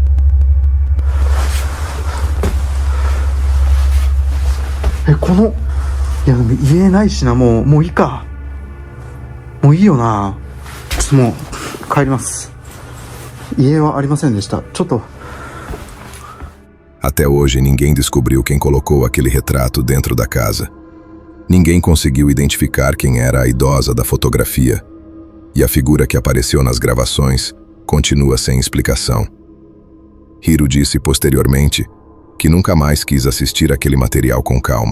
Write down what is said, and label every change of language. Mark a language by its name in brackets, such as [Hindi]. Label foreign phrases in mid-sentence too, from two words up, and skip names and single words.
[Japanese] この、いやでも言えないしな、もういいか。もういいよな。ちょっともう帰ります。家はありませんでした。ちょっと。 [Portuguese] Até hoje, ninguém descobriu quem colocou aquele retrato dentro da casa. Ninguém conseguiu identificar quem era a idosa da fotografia. E a figura que apareceu nas gravações continua sem explicação. Hiro disse posteriormente que nunca mais quis assistir aquele material com calma.